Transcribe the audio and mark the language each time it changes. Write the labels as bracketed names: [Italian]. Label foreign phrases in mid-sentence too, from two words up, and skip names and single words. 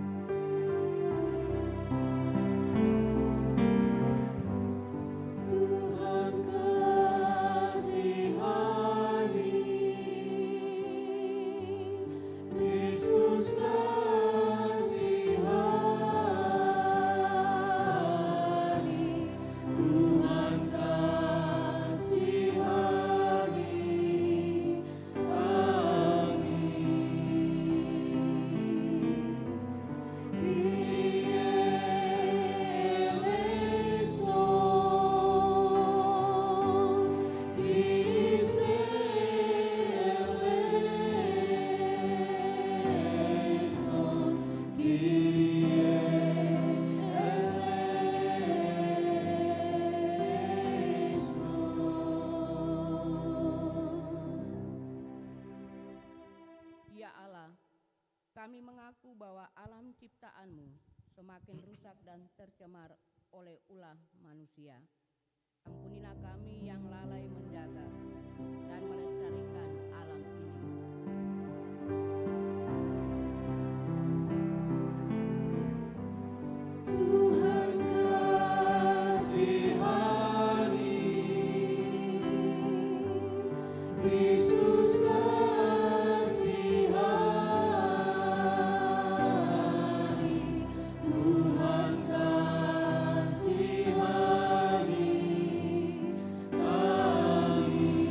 [Indonesian] Tuhan kasihani, Kristus kasihani, Tuhan kasihani kami. [Greek] Kyrie ελέησον, Χριστέ ελέησον, Κύριε ελέησον. [Indonesian] Ya Allah, kami mengaku bahwa alam ciptaan-Mu semakin rusak dan tercemar oleh ulah manusia. Ampunilah kami yang lalai menjaga dan melestarikan alam ini. Tuhan kasihani, Kristus kasihani, Tuhan kasihani kami.